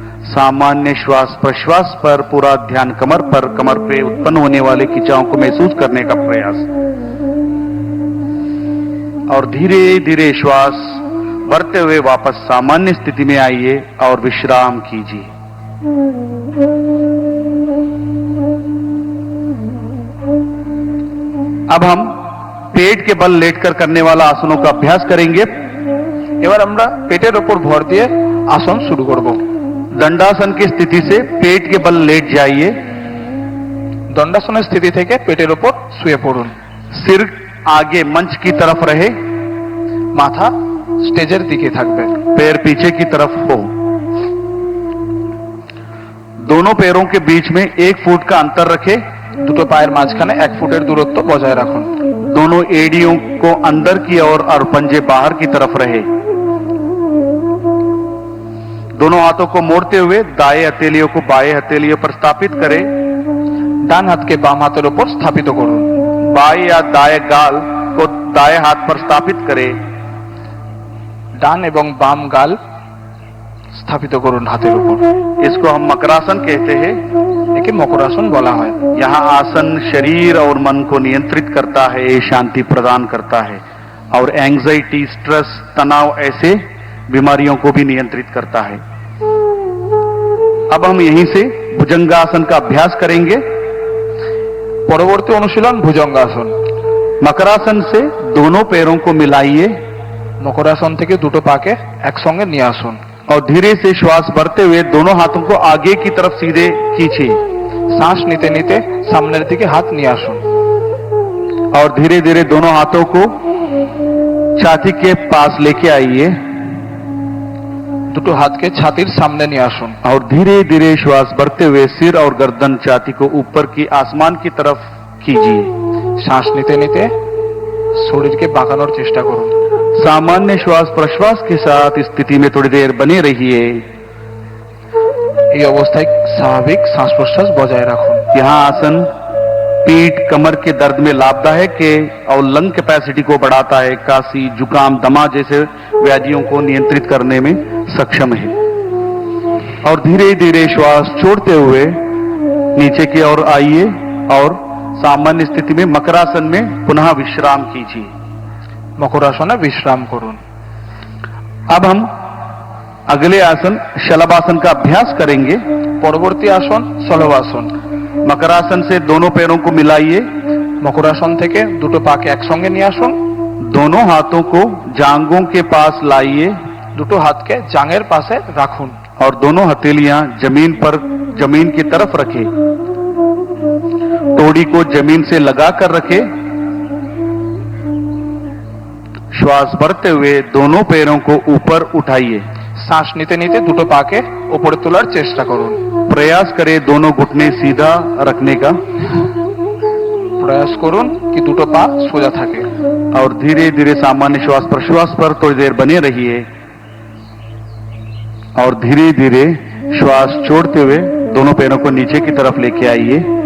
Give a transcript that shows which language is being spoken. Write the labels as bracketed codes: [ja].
[hi] सामान्य श्वास प्रश्वास पर पूरा ध्यान कमर पर, कमर पे उत्पन्न होने वाले खिंचाव को महसूस करने का प्रयास और धीरे धीरे श्वास भरते हुए वापस सामान्य स्थिति में आइए और विश्राम कीजिए। अब हम पेट के बल लेटकर करने वाला आसनों का अभ्यास करेंगे। [bn] এবার আমরা পেটের উপর ভর দিয়ে আসন শুরু করব। [hi] दंडासन की स्थिति से पेट के बल लेट जाइए। [bn] দণ্ডাসনের স্থিতি থেকে পেটের উপর শুয়ে পড়ুন। [hi] सिर आगे मंच की तरफ रहे, [bn] মাথা স্টেজের দিকে থাকবে। [hi] पैर पीछे की तरफ हो। दोनों पैरों के बीच में 1 फुट का अंतर रखें। [bn] দুটো পায়ের মাঝখানে 1 ফুটের দূরত্ব বজায় রাখুন। [hi] दोनों एड़ियों को अंदर की ओर और पंजे बाहर की तरफ रहे। दोनों हाथों को मोड़ते हुए दाएं हथेलियों को बाएं हथेलियों पर स्थापित करें। [bn] ডান হাতকে বাম হাতের উপর স্থাপিত করুন। [hi] बाएं या दाएं गाल को दाएं हाथ पर स्थापित करें। [bn] ডান এবং বাম গাল স্থাপিত করুন হাতের উপর। [hi] इसको हम मकरासन कहते हैं। [bn] একে মকরাসন বলা হয়। [hi] यहाँ आसन शरीर और मन को नियंत्रित करता है, शांति प्रदान करता है और एंजाइटी, स्ट्रेस, तनाव ऐसे बीमारियों को भी नियंत्रित करता है। अब हम यहीं से भुजंगासन का अभ्यास करेंगे। [bn] পরবর্তী অনুশীলন ভুজঙ্গাসন। [hi] मकरासन से दोनों पैरों को मिलाइए। [bn] মকরাসন থেকে দুটো পাকে একসঙ্গে নিয়ে আসুন [hi] और धीरे से श्वास भरते हुए दोनों हाथों को आगे की तरफ सीधे खींचिए। [bn] শ্বাস নিতে নিতে সামনের দিকে হাত নিয়ে আসুন [hi] और धीरे धीरे दोनों हाथों को छाती के पास लेके आइए। [bn] দুটো হাতকে ছাতির সামনে নিয়ে আসুন [hi] और धीरे धीरे श्वास भरते हुए सिर और गर्दन छाती को ऊपर की आसमान की तरफ कीजिए। [bn] শ্বাস নিতে নিতে শরীরকে বাঁকানোর চেষ্টা করুন। [hi] सामान्य श्वास प्रश्वास के साथ इस स्थिति में थोड़ी देर बने रहिए। [bn] এই অবস্থায় স্বাভাবিক শ্বাস প্রশ্বাস বজায় রাখুন। [hi] यहाँ आसन पीठ कमर के दर्द में लाभदायक है और लंग कैपेसिटी को बढ़ाता है, काशी, जुकाम, दमा जैसे व्याधियों को नियंत्रित करने में सक्षम है। और धीरे धीरे श्वास छोड़ते हुए नीचे की ओर आइए और सामान्य स्थिति में मकरासन में पुनः विश्राम कीजिए। [bn] মকরাসনে বিশ্রাম করুন। [hi] अब हम अगले आसन शलभासन का अभ्यास करेंगे। [bn] পরবর্তী আসন শলভাসন। [hi] मकरासन से दोनों पैरों को मिलाइए। [bn] মকরাসন থেকে দুটো পাকে একসঙ্গে নিয়ে আসুন। [hi] दोनों हाथों को जांघों के पास लाइए। [bn] দুটো হাতকে জাঙের পাশে রাখুন [hi] और दोनों हथेलियां जमीन की तरफ रखें। तोड़ी को जमीन से लगाकर रखें। श्वास भरते हुए दोनों पैरों को ऊपर उठाइए। [bn] শ্বাস নিতে নিতে দুটো পাকে উপরে তোলার চেষ্টা করুন। [hi] प्रयास करें दोनों घुटने सीधा रखने का। [bn] প্রয়াস করুন কি দুটো পা সোজা থাকে। [hi] और धीरे धीरे सामान्य श्वास प्रश्वास पर थोड़ी देर बने रहिए और धीरे धीरे श्वास छोड़ते हुए दोनों पैरों को नीचे की तरफ लेके आइए।